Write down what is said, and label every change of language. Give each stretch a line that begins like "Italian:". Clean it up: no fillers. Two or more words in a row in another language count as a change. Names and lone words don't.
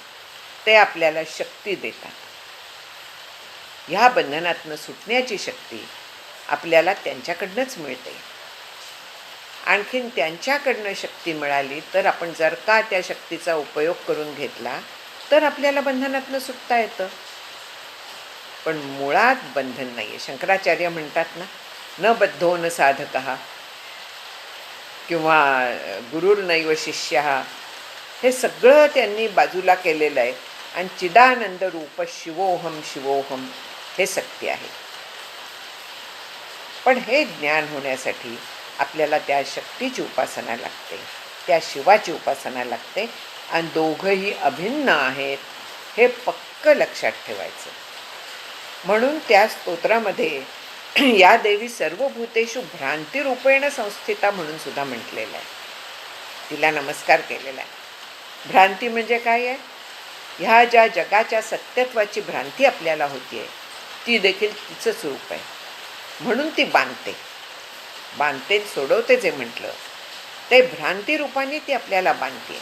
Marathi: ते आपल्याला शक्ती देतात. ह्या बंधनातनं सुटण्याची शक्ती आपल्याला त्यांच्याकडनंच मिळते. आणखीन त्यांच्याकडनं शक्ती मिळाली तर आपण जर का त्या शक्तीचा उपयोग करून घेतला तर आपल्याला बंधनातनं सुटता येतं. पण मुळात बंधन नाही आहे. शंकराचार्य म्हणतात ना,
Sanskrit: न बद्धो न साधकः
Marathi: किंवा
Sanskrit: गुरुर्नैव शिष्यः,
Marathi: हे सगळं त्यांनी बाजूला केलेलं आहे. आणि
Sanskrit: चिदानंद रूप शिवोहम शिवोहम
Marathi: हे सत्य आहे. पण हे ज्ञान होण्यासाठी आपल्याला त्या शक्तीची उपासना लागते, त्या शिवाची उपासना लागते. आणि दोघंही अभिन्न आहेत हे पक्क लक्षात ठेवायचं. म्हणून त्या स्तोत्रामध्ये
Sanskrit: या देवी सर्वभूतेषु भ्रांतिरूपेण संस्थिता
Marathi: म्हणून सुद्धा म्हटलेलं आहे. तिला नमस्कार केलेला आहे. भ्रांती म्हणजे काय आहे? ह्या ज्या जगाच्या सत्यत्वाची भ्रांती आपल्याला होती आहे ती देखील तिचंच रूप आहे. म्हणून ती बांधते सोडवते. जे म्हटलं ते भ्रांती रूपाने ती आपल्याला बांधते.